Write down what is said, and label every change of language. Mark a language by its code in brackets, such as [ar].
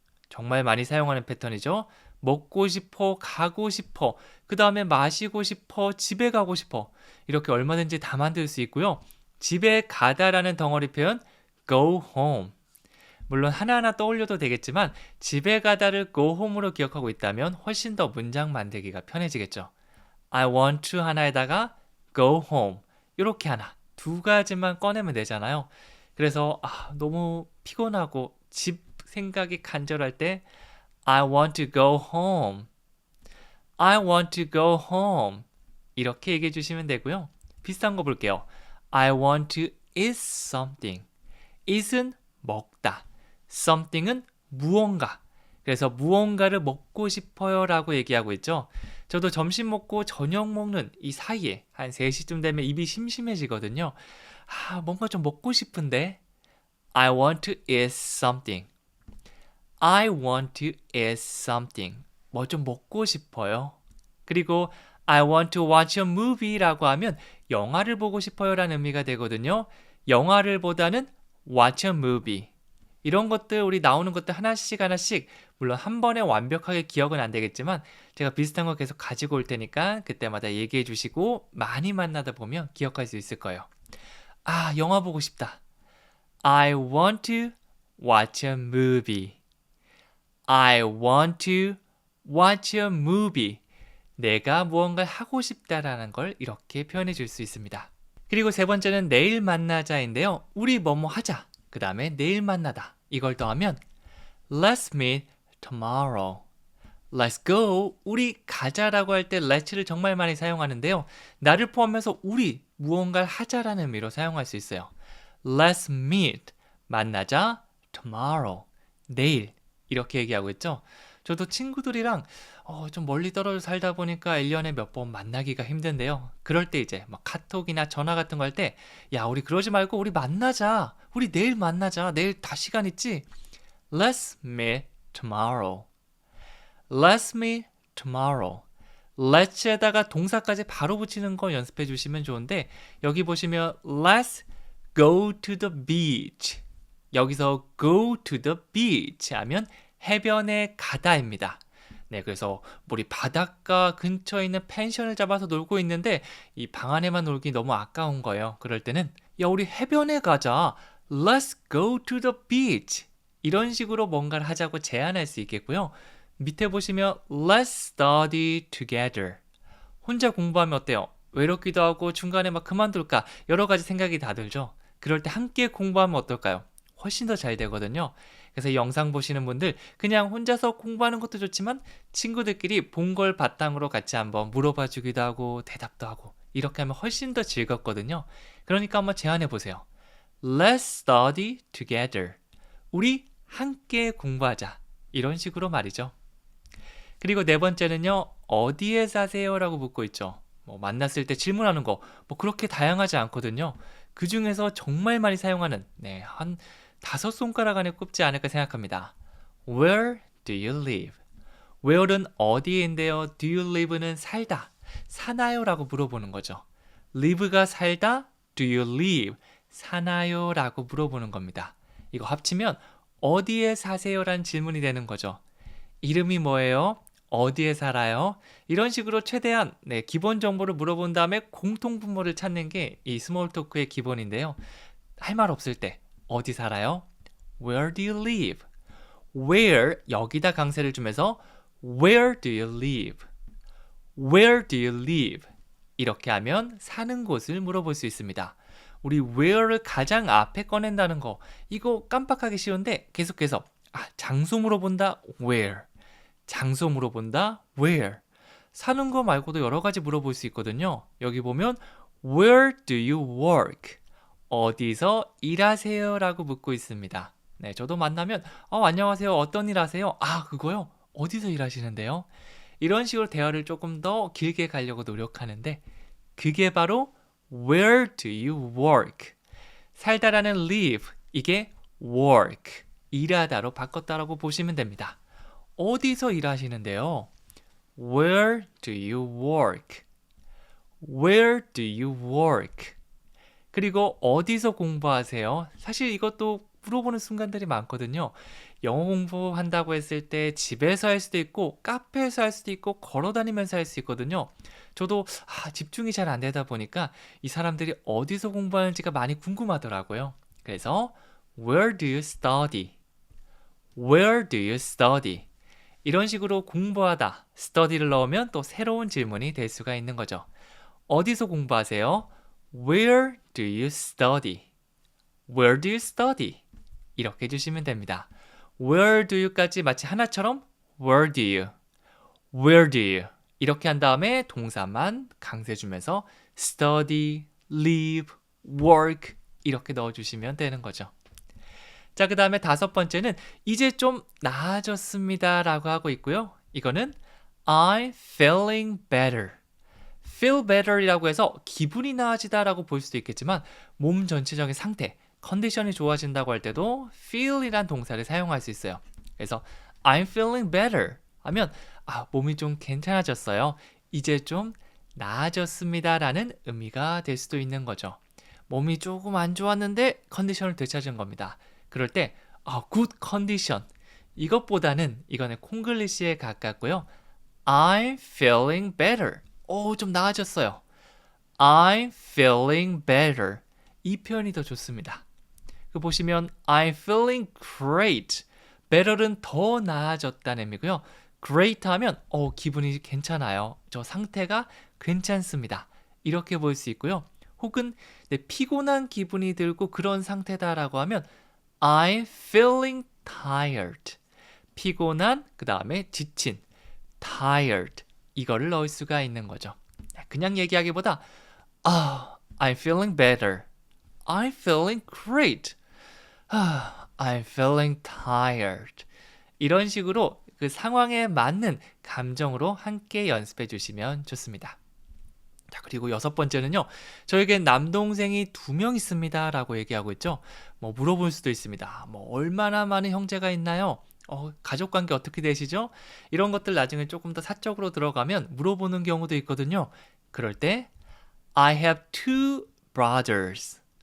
[ko] 정말 많이 사용하는 패턴이죠. 먹고 싶어, 가고 싶어, 그 다음에 마시고 싶어, 집에 가고 싶어. 이렇게 얼마든지 다 만들 수 있고요. 집에 가다라는 덩어리 표현 [en] go home. [ko] 물론 하나하나 떠올려도 되겠지만 집에 가다를 [en] go home [ko] 으로 기억하고 있다면 훨씬 더 문장 만들기가 편해지겠죠. [en] I want to [ko] 하나에다가 [en] go home. [ko] 이렇게 하나, 두 가지만 꺼내면 되잖아요. 그래서 너무 피곤하고 집 생각이 간절할 때 [en] I want to go home. I want to go home. [ko] 이렇게 얘기해 주시면 되고요. 비슷한 거 볼게요. [en] I want to eat something. [ko] eat은 먹다. something은 무언가. 그래서 무언가를 먹고 싶어요 라고 얘기하고 있죠. 저도 점심 먹고 저녁 먹는 이 사이에 한 3시쯤 되면 입이 심심해지거든요. 뭔가 좀 먹고 싶은데 [en] I want to eat something. I want to eat something. [ko] 뭐 좀 먹고 싶어요. 그리고 [en] I want to watch a movie [ko] 라고 하면 영화를 보고 싶어요 라는 의미가 되거든요. 영화를 보다는 [en] watch a movie. [ko] 이런 것들 우리 나오는 것들 하나씩 하나씩 물론 한 번에 완벽하게 기억은 안 되겠지만 제가 비슷한 거 계속 가지고 올 테니까 그때마다 얘기해 주시고 많이 만나다 보면 기억할 수 있을 거예요. 영화 보고 싶다. [en] I want to watch a movie. I want to watch a movie. [ko] 내가 무언가를 하고 싶다라는 걸 이렇게 표현해 줄 수 있습니다. 그리고 세 번째는 내일 만나자인데요. 우리 뭐뭐 하자. 그 다음에 내일 만나다. 이걸 더하면 [en] Let's meet tomorrow. Let's go. [ko] 우리 가자라고 할 때 let'를 정말 많이 사용하는데요. 나를 포함해서 우리 무언가를 하자라는 의미로 사용할 수 있어요. [en] Let's meet. [ko] 만나자. tomorrow. 내일. 이렇게 얘기하고 있죠. 저도 친구들이랑 좀 멀리 떨어져 살다 보니까 1년에 몇 번 만나기가 힘든데요. 그럴 때 이제 막 카톡이나 전화 같은 거 할 때 야, 우리 그러지 말고 우리 만나자. 우리 내일 만나자. 내일 다 시간 있지? [en] Let's meet tomorrow. Let's meet tomorrow. [ko] let's에다가 동사까지 바로 붙이는 거 연습해 주시면 좋은데 여기 보시면 [en] let's go to the beach. [ko] 여기서 [en] go to the beach [ko] 하면 해변에 가다입니다. 네, 그래서 우리 바닷가 근처에 있는 펜션을 잡아서 놀고 있는데 이 방 안에만 놀기 너무 아까운 거예요. 그럴 때는 야, 우리 해변에 가자. [en] Let's go to the beach. [ko] 이런 식으로 뭔가를 하자고 제안할 수 있겠고요. 밑에 보시면 [en] Let's study together. [ko] 혼자 공부하면 어때요? 외롭기도 하고 중간에 막 그만둘까? 여러 가지 생각이 다 들죠. 그럴 때 함께 공부하면 어떨까요? 훨씬 더 잘 되거든요. 그래서 이 영상 보시는 분들 그냥 혼자서 공부하는 것도 좋지만 친구들끼리 본 걸 바탕으로 같이 한번 물어봐 주기도 하고 대답도 하고 이렇게 하면 훨씬 더 즐겁거든요. 그러니까 한번 제안해 보세요. [en] Let's study together. [ko] 우리 함께 공부하자. 이런 식으로 말이죠. 그리고 네 번째는요. 어디에 사세요? 라고 묻고 있죠. 만났을 때 질문하는 거 그렇게 다양하지 않거든요. 그 중에서 정말 많이 사용하는 한 5손가락 안에 꼽지 않을까 생각합니다. [en] Where do you live? [ko] Where는 어디인데요? [en] Do you live [ko] 는 살다, 사나요? 라고 물어보는 거죠. live가 살다, [en] do you live? [ko] 사나요? 라고 물어보는 겁니다. 이거 합치면 어디에 사세요? 라는 질문이 되는 거죠. 이름이 뭐예요? 어디에 살아요? 이런 식으로 최대한 기본 정보를 물어본 다음에 공통분모를 찾는 게 이 스몰 토크의 기본인데요. 할 말 없을 때 어디 살아요? [en] Where do you live? Where [ko] 여기다 강세를 주면서 [en] Where do you live? Where do you live? [ko] 이렇게 하면 사는 곳을 물어볼 수 있습니다. 우리 where를 가장 앞에 꺼낸다는 거 이거 깜빡하기 쉬운데 계속해서 장소 물어본다 where, 장소 물어본다 where, 사는 거 말고도 여러 가지 물어볼 수 있거든요. 여기 보면 [en] Where do you work? [ko] 어디서 일하세요? 라고 묻고 있습니다. 네, 저도 만나면 안녕하세요. 어떤 일 하세요? 그거요? 어디서 일하시는데요? 이런 식으로 대화를 조금 더 길게 가려고 노력하는데 그게 바로 [en] Where do you work? [ko] 살다라는 live, 이게 work, 일하다로 바꿨다라고 보시면 됩니다. 어디서 일하시는데요? [en] Where do you work? Where do you work? [ko] 그리고 어디서 공부하세요? 사실 이것도 물어보는 순간들이 많거든요. 영어 공부한다고 했을 때 집에서 할 수도 있고 카페에서 할 수도 있고 걸어다니면서 할 수 있거든요. 저도 집중이 잘 안 되다 보니까 이 사람들이 어디서 공부하는지가 많이 궁금하더라고요. [en] 그래서 Where do you study? Where do you study? [ko] 이런 식으로 공부하다, study를 넣으면 또 새로운 질문이 될 수가 있는 거죠. 어디서 공부하세요? [en] Where do you study? Where do you study? [ko] 이렇게 해주시면 됩니다. [en] Where do you까지 [ko] 마치 하나처럼 [en] Where do you? Where do you? [ko] 이렇게 한 다음에 동사만 강세 주면서 study, live, work 이렇게 넣어주시면 되는 거죠. 자, 그 다음에 5번째는 이제 좀 나아졌습니다 라고 하고 있고요. [en] 이거는 I'm feeling better. feel better [ko] 이라고 해서 기분이 나아지다 라고 볼 수도 있겠지만 몸 전체적인 상태, 컨디션이 좋아진다고 할 때도 feel이란 동사를 사용할 수 있어요. 그래서 [en] I'm feeling better [ko] 하면 몸이 좀 괜찮아졌어요. 이제 좀 나아졌습니다 라는 의미가 될 수도 있는 거죠. 몸이 조금 안 좋았는데 컨디션을 되찾은 겁니다. 그럴 때 [en] good condition [ko] 이것보다는 이거는 콩글리시에 가깝고요. [en] I'm feeling better. [ko] 좀 나아졌어요. [en] I'm feeling better. [ko] 이 표현이 더 좋습니다. 그 보시면 [en] I'm feeling great. [ko] better는 더 나아졌다는 의미고요. great 하면 기분이 괜찮아요. 저 상태가 괜찮습니다. 이렇게 볼 수 있고요. 혹은 피곤한 기분이 들고 그런 상태다라고 하면 [en] I'm feeling tired. [ko] 피곤한, 그 다음에 지친, tired. 이거를 넣을 수가 있는 거죠. 그냥 얘기하기보다 [en] I'm feeling better. I'm feeling great. I'm feeling tired. [ko] 이런 식으로 그 상황에 맞는 감정으로 함께 연습해 주시면 좋습니다. 자, 그리고 6번째는요. 저에겐 남동생이 2명 있습니다 라고 얘기하고 있죠. 물어볼 수도 있습니다. 얼마나 많은 형제가 있나요? 가족 관계 어떻게 되시죠? 이런 것들 나중에 조금 더 사적으로 들어가면 물어보는 경우도 있거든요. 그럴 때 [en] I have two brothers.